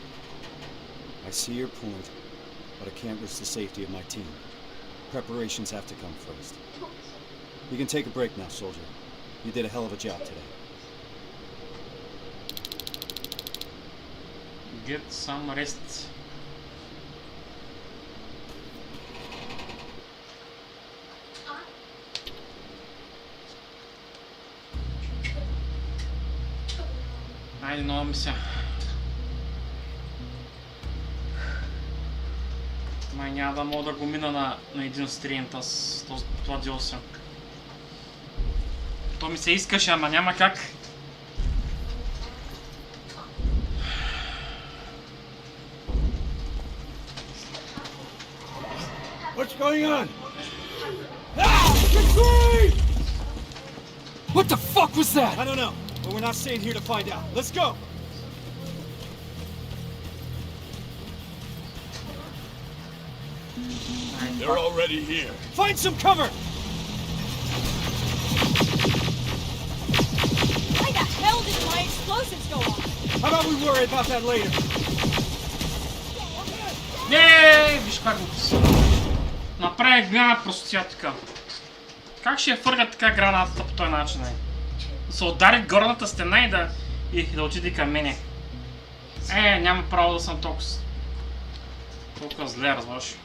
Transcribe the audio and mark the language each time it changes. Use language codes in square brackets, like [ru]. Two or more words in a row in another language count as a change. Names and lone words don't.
[en] I see your point, but I can't risk the safety of my team. Preparations have to come first. You can take a break now, soldier. You did a hell of a job today. Get some rest. [bg] Айде, нова мисия. Май няма да мога да го мина на един стрим, това DLC. То ми се искаше, ама няма как. [en] What's going on? What the fuck was that? I don't know, but we're not staying here to find out. Let's go! They're already here. Find some cover! Why the hell did my explosives go off? How about we worry about that later? [bg] Не, виж как го направи голяма простотия така. Как ще я фърга така гранатата по този начин? Да се удари горната стена и да отиде към мене. Няма право да съм толкова зле, разбираш.